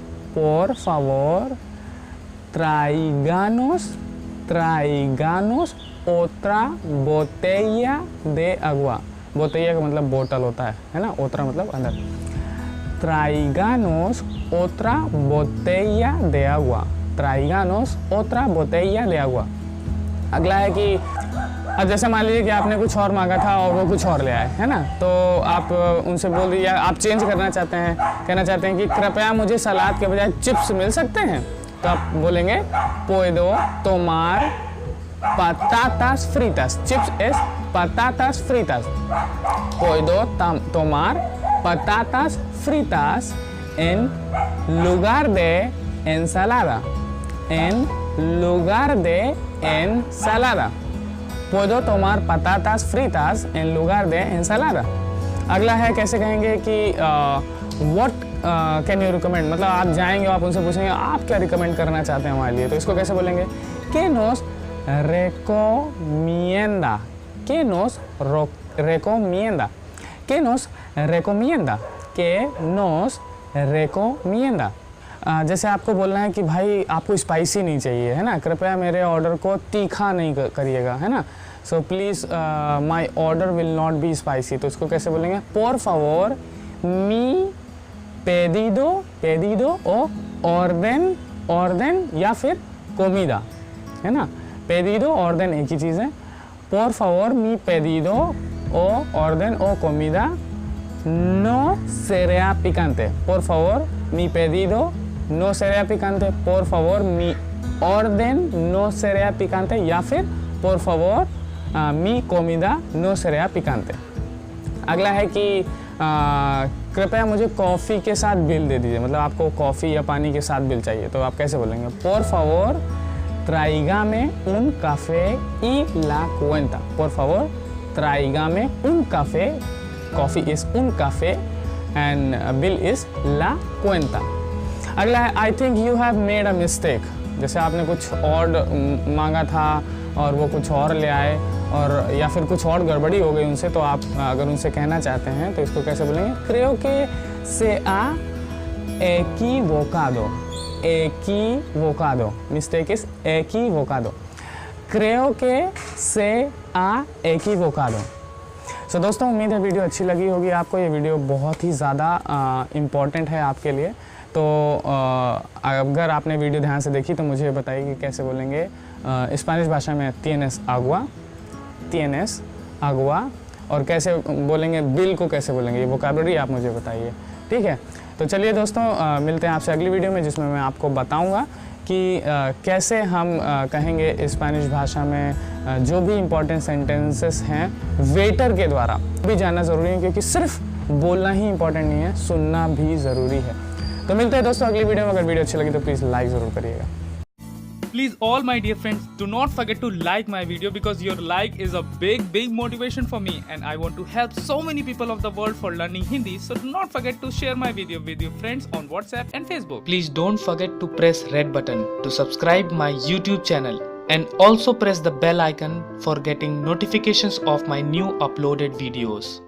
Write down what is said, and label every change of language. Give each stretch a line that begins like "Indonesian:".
Spanish: por favor tráiganos otra botella de agua।
Hindi: botella का मतलब बोतल होता है ना, otra मतलब अंदर।
Spanish: tráiganos otra botella de agua। tráiganos otra botella de agua।
Hindi: अगला है कि अब जैसे मान लीजिए कि आपने कुछ और मांगा था और वो कुछ और ले आए, है ना, तो आप उनसे बोल दीजिए, आप चेंज करना चाहते हैं, कहना चाहते हैं कि कृपया मुझे सलाद के बजाय चिप्स मिल सकते हैं, तो आप बोलेंगे
Spanish: puedo tomar patatas fritas।
Hindi: Chips
Spanish: es patatas fritas। puedo tomar patatas fritas en lugar de ensalada। en lugar de ensalada। puedo tomar patatas fritas en lugar de ensalada।
Hindi: अगला है कैसे कहेंगे कि
English: what can you recommend,
Hindi: मतलब आप जाएंगे और आप उनसे पूछेंगे आप क्या रिकमेंड करना चाहते हैं हमारे लिए, तो इसको कैसे बोलेंगे?
Spanish: que nos recomienda। que nos recomienda। que nos recomienda। que nos recomienda।
Hindi: जैसे आपको बोलना है कि भाई आपको स्पाइसी नहीं चाहिए, है ना, कृपया मेरे ऑर्डर को तीखा नहीं करिएगा, है ना,
English: so please my order will not be spicy,
Hindi: तो इसको कैसे बोलेंगे?
Spanish: por favor mi pedido
Hindi: पेडिडो ओ ऑर्डन या फिर कोमिदा, है ना। पेडिडो ऑर्डन एक ही चीज़ है।
Spanish: por favor mi pedido o orden o comida no será picante. Por favor mi pedido no será picante. Por favor mi orden no será picante
Hindi: या फिर
Spanish: por favor mi comida no será picante।
Hindi: अगला है कि कृपया मुझे coffee के साथ bill दे दीजिए, मतलब आपको कॉफ़ी या पानी के साथ बिल चाहिए, तो आप कैसे बोलेंगे?
Spanish: por favor tráigame un café y la cuenta। por favor tráigame un café,
English: coffee is
Spanish: un café
English: and bill is
Spanish: la cuenta।
Hindi: अगला है
English: I think you have made a mistake।
Hindi: जैसे आपने कुछ और मांगा था और वो कुछ और ले आए, और या फिर कुछ और गड़बड़ी हो गई उनसे, तो आप अगर उनसे कहना चाहते हैं तो इसको कैसे बोलेंगे?
Spanish: creo que se ha equivocado। equivocado,
English: mistake is
Spanish: equivocado। creo que se ha equivocado।
Hindi: सो दोस्तों, उम्मीद है वीडियो अच्छी लगी होगी आपको। ये वीडियो बहुत ही ज़्यादा इम्पॉर्टेंट है आपके लिए। तो अगर आपने वीडियो ध्यान से देखी तो मुझे बताइए कि कैसे बोलेंगे स्पेनिश भाषा में
Spanish: tienes agua,
Hindi: और कैसे बोलेंगे बिल को, कैसे बोलेंगे, ये वोकैबुलरी आप मुझे बताइए, ठीक है। तो चलिए दोस्तों, मिलते हैं आपसे अगली वीडियो में, जिसमें मैं आपको बताऊंगा कि कैसे हम कहेंगे स्पेनिश भाषा में जो भी इम्पोर्टेंट सेंटेंसेस हैं वेटर के द्वारा। भी जानना ज़रूरी है, क्योंकि सिर्फ बोलना ही इम्पोर्टेंट नहीं है, सुनना भी ज़रूरी है। तो मिलते हैं दोस्तों अगली वीडियो में। अगर वीडियो अच्छी लगी तो प्लीज़ लाइक ज़रूर करिएगा।
English: Please, all my dear friends, do not forget to like my video, because your like is a big motivation for me, and I want to help so many people of the world for learning Hindi. So do not forget to share my video with your friends on WhatsApp and Facebook. Please don't forget to press red button to subscribe my YouTube channel, and also press the bell icon for getting notifications of my new uploaded videos.